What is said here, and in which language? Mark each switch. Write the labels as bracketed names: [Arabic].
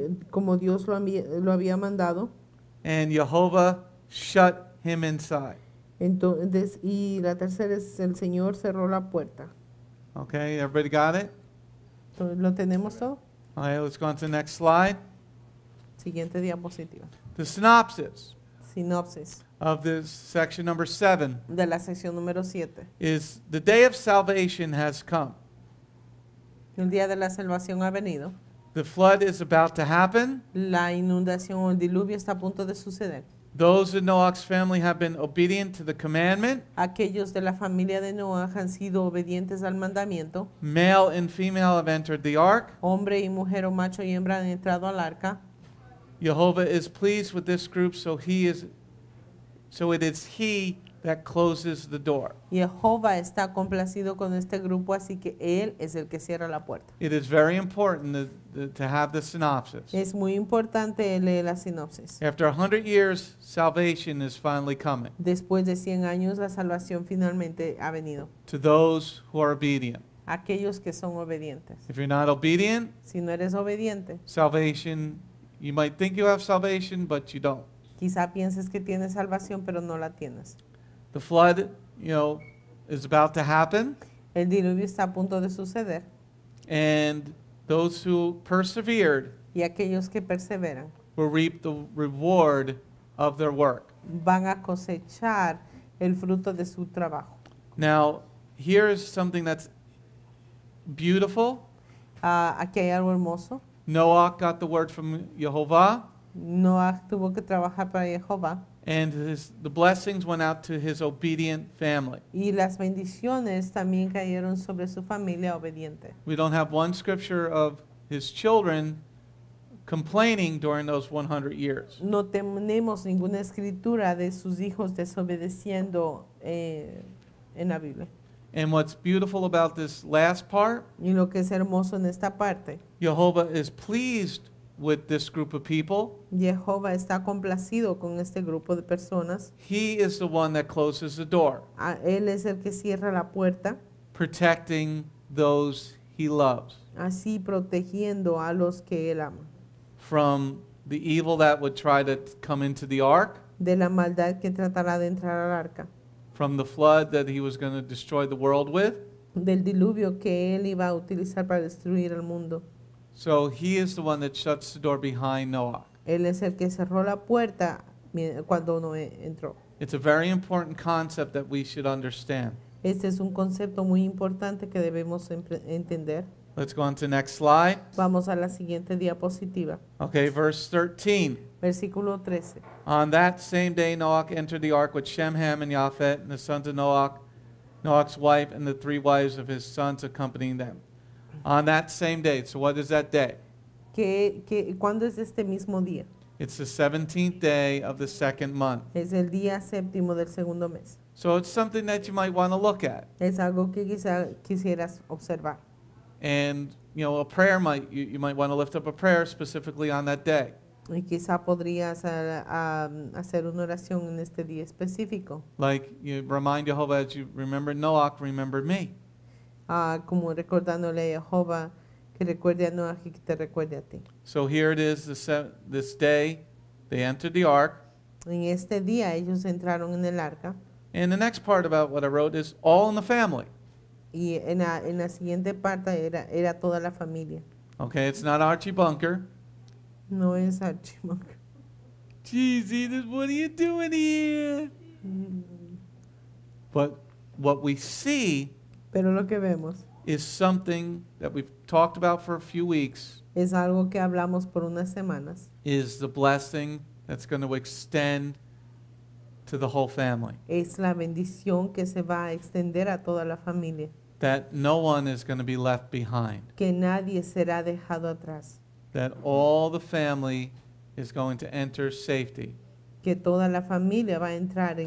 [Spanish] Como Dios lo había mandado. [English] and Jehovah shut him inside. [Spanish] Entonces, y la tercera es el Señor cerró la puerta. [English] Okay, everybody got it? [Spanish] Entonces, ¿lo tenemos todo? [English] All right, let's go on to the next slide. [Spanish] Siguiente diapositiva. [English] The synopsis [Spanish] Sinopsis [English] of this section number 7 [Spanish] de la sección número 7. [English] is the day of salvation has come. [Spanish] El día de la salvación ha venido. [English] The flood is about to happen. [Spanish] La inundación o el diluvio está a punto de suceder. [English] Those in Noah's family have been obedient to the commandment. [Spanish] Aquellos de la familia de Noah han sido obedientes al mandamiento. [English] Male and female have entered the ark. [Spanish] Hombre y mujer o macho y hembra han entrado al arca. [English] Jehovah is pleased with this group, so it is he that closes the door. [Spanish] Jehová está complacido con este grupo, así que Él es el que cierra la puerta. [English] It is very important to have the synopsis. [Spanish] Es muy importante leer la sinopsis. [English] After 100 years, salvation is finally coming [Spanish] Después de 100 años, la salvación finalmente ha venido. [English] to those who are obedient. [Spanish] Aquellos que son obedientes. [English] If you're not obedient, [Spanish] Si no eres obediente, [English] salvation, you might think you have salvation, but you don't. [Spanish] quizá pienses que tienes salvación, pero no la tienes. [English] The flood, is about to happen, [Spanish] El diluvio está a punto de suceder [English] and those who persevered [Spanish] y aquellos que perseveran [English] will reap the reward of their work. [Spanish] van a cosechar el fruto de su trabajo. [English] Now, here is something that's beautiful. [Spanish] Aquí hay algo hermoso. [English] Noah got the word from Jehovah, [Spanish] Noah tuvo que trabajar para Jehová [English] and the blessings went out to his obedient family. [Spanish] y las bendiciones también cayeron sobre su familia obediente. [English] We don't have one scripture of his children complaining during those 100 years. [Spanish] No tenemos ninguna escritura de sus hijos desobedeciendo en la Biblia. [English] And what's beautiful about this last part, [Spanish] Y lo que es hermoso en esta parte, [English] Jehovah is pleased with this group of people. [Spanish] Jehová está complacido con este grupo de personas. [English] He is the one that closes the door, [Spanish] Él es el que cierra la puerta, [English] protecting those he loves [Spanish] así protegiendo a los que él ama. [English] from the evil that would try to come into the ark, [Spanish] De la maldad que tratará de entrar al arca, [English] from the flood that he was going to destroy the world with. [Spanish] del diluvio que él iba a utilizar para destruir el mundo. [English] So he is the one that shuts the door behind Noah. [Spanish] Él es el que cerró la puerta cuando Noé entró. [English] It's a very important concept that we should understand. [Spanish] Este es un concepto muy importante que debemos entender. [English] Let's go on to the next slide. [Spanish] Vamos a la siguiente diapositiva. [English] Okay, verse 13. [Spanish] Versículo 13. [English] On that same day Noah entered the ark with Shem, Ham, and Japheth, and the sons of Noah, Noah's wife, and the 3 wives of his sons accompanying them. On that same day. So what is that day? [Spanish] ¿Cuándo es este mismo día? [English] It's the 17th day of the 2nd month. [Spanish] Es el día séptimo del segundo mes. [English] So it's something that you might want to look at. [Spanish] Es algo que quizá quisieras observar. [English] And, a prayer you might want to lift up a prayer specifically on that day. [Spanish] Y quizá podrías hacer una oración en este día específico. [English] Like you remind Jehovah, as you remember Noah, remember me. [Spanish] Como recordándole a Jehová que recuerde a Noah y que te recuerde a ti. [English] So here it is, this day, they entered the ark. [Spanish] En este día ellos entraron en el arca [English] And the next part about what I wrote is all in the family. [Spanish] y en la siguiente parte era toda la familia. [English] Okay, it's not Archie Bunker. [Spanish] No es Archimonk. [English] Jesus, what are you doing here? But what we see [Spanish] Pero lo que vemos [English] is something that we've talked about for a few weeks, [Spanish] es algo que hablamos por unas semanas. [English] is the blessing that's going to extend to the whole family. [Spanish] Es la bendición que se va a extender a toda la familia. [English] That no one is going to be left behind. [Spanish] Que nadie será dejado atrás. [English] That all the family is going to enter safety. [Spanish] Que toda la familia va a entrar en